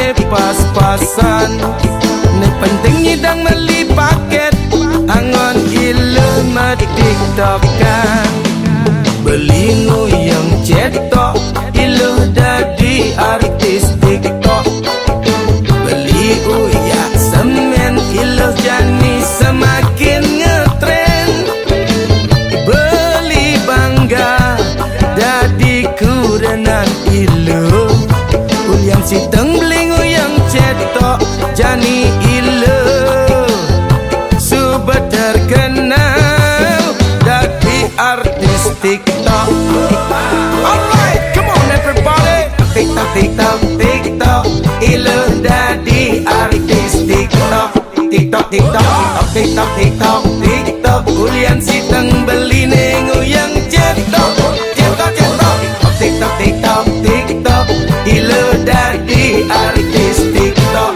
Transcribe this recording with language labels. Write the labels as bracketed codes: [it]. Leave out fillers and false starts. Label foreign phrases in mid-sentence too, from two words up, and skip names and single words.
[ban] pas-pasan. Ne penting nyidang meli paket angon ilo matiktokan. Beli ngoyang cetok ilo dadi artis TikTok. Beli uyak semen ilo jani semakin ngetren. Beli bangga dadi kurenan ilo. Ulian siteng beli ngoyang cetok jani ilo. Subat terkenal dadi artis TikTok. [en] Alright, come on everybody. [ban] TikTok, TikTok, TikTok, ilo dadi artis TikTok. TikTok, TikTok, TikTok, TikTok, TikTok, ulian siteng beli ngoyang cetok. Cetok, cetok, TikTok, TikTok, TikTok, ilo dadi artis TikTok.